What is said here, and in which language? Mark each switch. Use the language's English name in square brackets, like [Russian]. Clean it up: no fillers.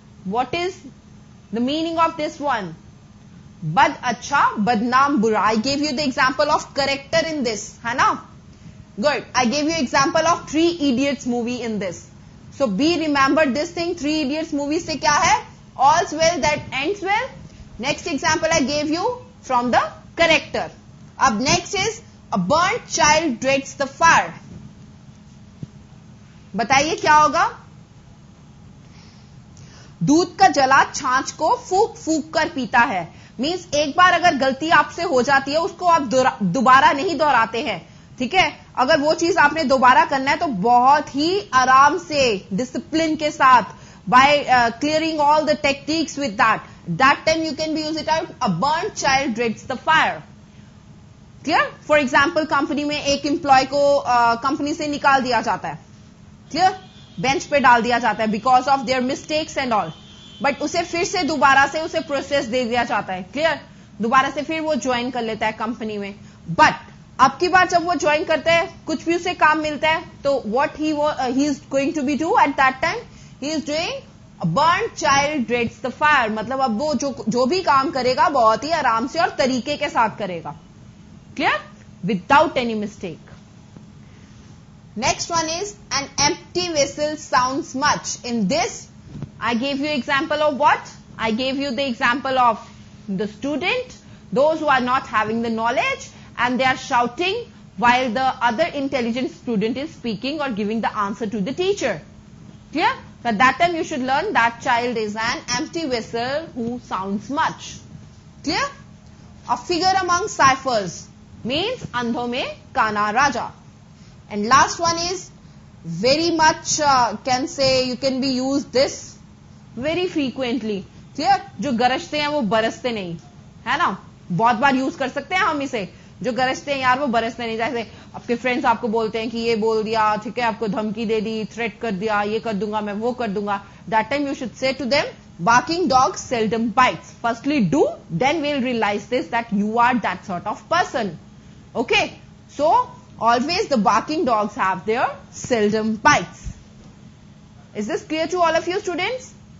[English] What is the meaning of this one? [Hindi] बद अच्छा बदनाम बुरा. [English] I gave you the example of character in this, है ना? Good. I gave you example of 3 Idiots movie in this. So be remember this thing. [Hindi] 3 Idiots movie से क्या है? [English] All's well that ends well. Next example I gave you from the character. अब next is a burnt child dreads the fire. [Hindi] बताइए क्या होगा? दूध का जला छाछ को फूक फूक कर पीता है. मींस एक बार अगर गलती आपसे हो जाती है उसको आप दोबारा नहीं दोहराते हैं. ठीक है? अगर वो चीज आपने दोबारा करना है तो बहुत ही आराम से डिसिप्लिन के साथ, [English] by clearing all the techniques with that time you can be use it out. A burnt child dreads the fire. Clear? For example, [Hindi] company में एक एम्प्लॉय को कंपनी से निकाल दिया जाता है. क्लियर? बेंच पे डाल दिया जाता है [English] Because of their mistakes and all. [Hindi] But उसे फिर से दोबारा से उसे प्रोसेस दे दिया जाता है. क्लियर? दोबारा से फिर वो ज्वाइन कर लेता है कंपनी में. बट अब की बार जब वो ज्वाइन करता है, कुछ भी उसे काम मिलता है, तो [English] What he is going to be do at that time? He is doing a burnt child dreads the fire. [Hindi] मतलब अब वो जो भी काम करेगा बहुत ही आराम से और तरीके के साथ करेगा. [English] Clear? Without any mistake. Next one is an empty vessel sounds much. In this, I gave you example of what? I gave you the example of the student, those who are not having the knowledge and they are shouting while the other intelligent student is speaking or giving the answer to the teacher. Clear? At that time you should learn that child is an empty vessel who sounds much. Clear? A figure among ciphers means [Hindi] अंधों में काना राजा. [English] And last one is very much can say you can be used this very frequently. Clear? [Hindi] जो गरजते हैं वो बरसते नहीं, है ना? बहुत बार यूज कर सकते हैं हम इसे. जो गरजते हैं यार वो बरसते नहीं. जैसे आपके फ्रेंड्स आपको बोलते हैं कि ये बोल दिया, ठीक है, आपको धमकी दे दी, थ्रेट कर दिया, ये कर दूंगा मैं, वो कर दूंगा. [English] That time you should say to them, barking dog seldom bites. Firstly do, then we'll realize this that you are that sort of person. Okay? So always the barking dogs have their seldom bites. Is this clear to all of you students?